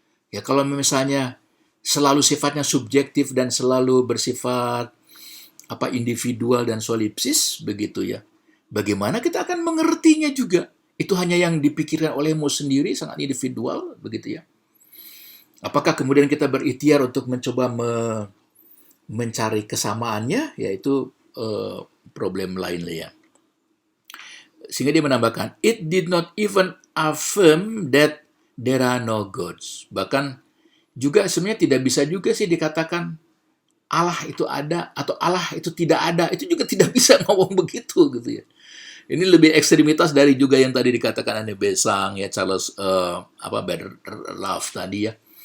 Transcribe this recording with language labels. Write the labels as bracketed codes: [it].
[id] Ya kalau misalnya selalu sifatnya subjektif dan selalu bersifat individual dan solipsis begitu ya. Bagaimana kita akan mengertinya juga? Itu hanya yang dipikirkan olehmu sendiri, sangat individual begitu ya. Apakah kemudian kita berikhtiar untuk mencoba mencari kesamaannya? Yaitu problem lain ya. Sehingga dia menambahkan, [en] it did not even affirm that there are no gods. [id] Bahkan juga sebenarnya tidak bisa juga sih dikatakan Allah itu ada atau Allah itu tidak ada. Itu juga tidak bisa ngomong begitu gitu ya. Ini lebih ekstremitas dari juga yang tadi dikatakan Anne Besant ya, Charles Berlove tadi ya.